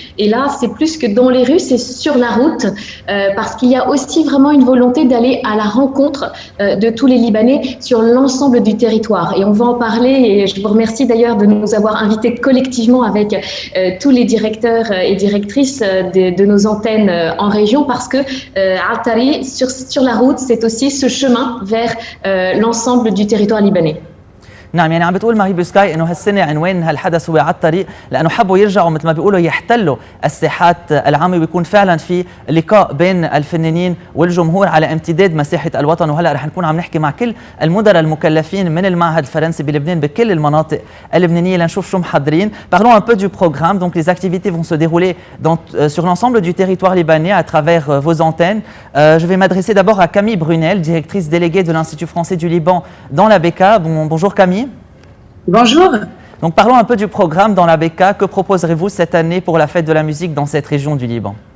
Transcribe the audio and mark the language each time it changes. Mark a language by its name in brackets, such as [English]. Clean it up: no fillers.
[French] Et là, c'est plus que dans les rues, c'est sur la route, parce qu'il y a aussi vraiment une volonté d'aller à la rencontre de tous les Libanais sur l'ensemble du territoire. Et on va en parler, et je vous remercie d'ailleurs de nous avoir invités collectivement avec tous les directeurs et directrices de nos antennes en région, parce que Attari, sur la route, c'est aussi ce chemin vers l'ensemble du territoire libanais. [Arabic] نعم، يعني عم بتقول ماري بوسكاي انه هالسنه عنوان هالحدث هو عالطريق، لانه حبوا يرجعوا مثل ما بيقولوا يحتلوا الساحات العامه ويكون فعلا في لقاء بين الفنانين والجمهور على امتداد مساحه الوطن. وهلا رح نكون عم نحكي مع كل المدراء المكلفين من المعهد الفرنسي بلبنان بكل المناطق اللبنانيه لنشوف شو محضرين. [French] Parlons un peu du programme. Donc les activités vont se dérouler sur l'ensemble du territoire libanais à travers vos antennes. Je vais m'adresser d'abord à Camille Brunel, directrice déléguée de l'Institut français du Liban dans la BK. Bonjour Camille. Bonjour. Donc parlons un peu du programme dans la BK. Que proposerez-vous cette année pour la fête de la musique dans cette région du Liban?